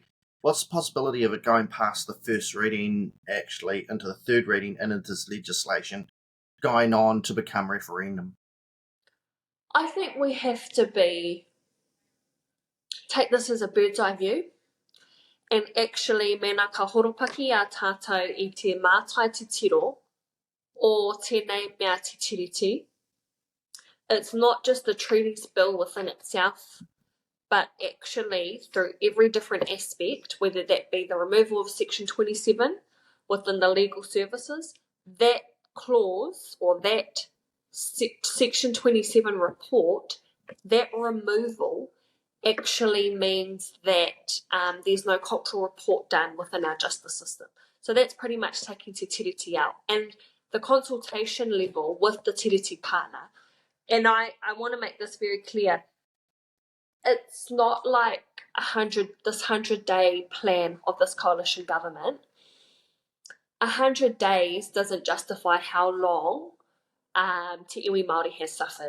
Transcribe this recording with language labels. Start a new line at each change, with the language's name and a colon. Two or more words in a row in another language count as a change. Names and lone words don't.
English: What's the possibility of it going past the first reading, actually, into the third reading and into this legislation, going on to become referendum? I think we have to take this as a bird's eye view, and actually
Māori: mena ka horopaki a tātou i te mātai te tiro o tēnei mea te tiriti.
English: It's not just the treaties bill within itself, but actually through every different aspect, whether that be the removal of Section 27 within the legal services, that clause or that Section 27 report, that removal actually means that there's no cultural report done within our justice system. So that's pretty much taking
Māori: te tiriti
English: out. And the consultation level with the tiriti partner, and I want to make this very clear, it's not like this 100-day plan of this coalition government. 100 days doesn't justify how long
Māori: Te iwi Māori
English: has suffered.